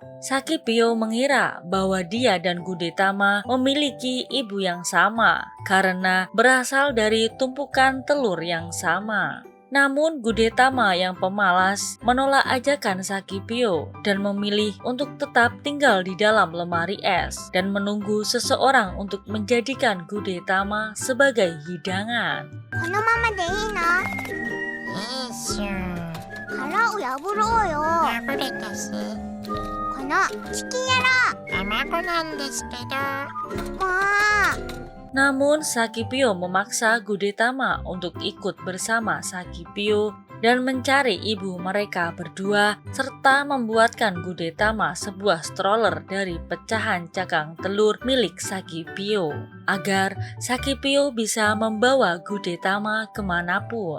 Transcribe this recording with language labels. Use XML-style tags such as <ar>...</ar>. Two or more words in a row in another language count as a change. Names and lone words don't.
<id>Saki Pio mengira bahwa dia dan Gudetama memiliki ibu yang sama karena berasal dari tumpukan telur yang sama. Namun Gudetama yang pemalas menolak ajakan Saki Pio dan memilih untuk tetap tinggal di dalam lemari es dan menunggu seseorang untuk menjadikan Gudetama sebagai hidangan.</id> <ja>このままでいいの? いいっしょ。殻を破ろうよ。破れたし、このチキン野卵なんですけど。郎。もう。</ja> <id>Namun Saki Pio memaksa Gudetama untuk ikut bersama Saki Pio dan mencari ibu mereka berdua serta membuatkan Gudetama sebuah stroller dari pecahan cakang telur milik Saki Pio agar Saki Pio bisa membawa Gudetama kemanapun.</id>